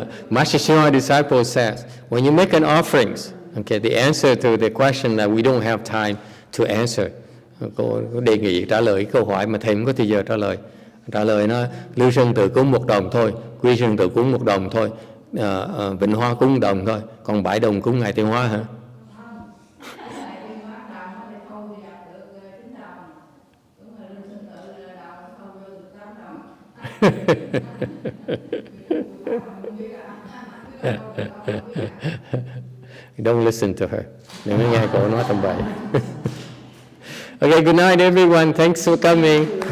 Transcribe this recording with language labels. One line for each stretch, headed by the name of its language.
English: Master YongHua disciple says, when you make an offerings, okay, the answer to the question that we don't have time to answer.
Vietnamese: Cô đề nghị trả lời câu hỏi mà thầy không có thời giờ trả lời. Trả lời nó Lưu Sơn tự cúng 1 đồng thôi, Quy Sơn tự cúng 1 đồng thôi, Vịnh Hoa cúng 1 đồng thôi, còn 7 đồng cúng Ngài Tiến Hóa hả?
English: Don't listen to her.
Vietnamese: Đừng có nghe cô nói tầm bậy.
English: Okay, good night everyone. Thanks for coming.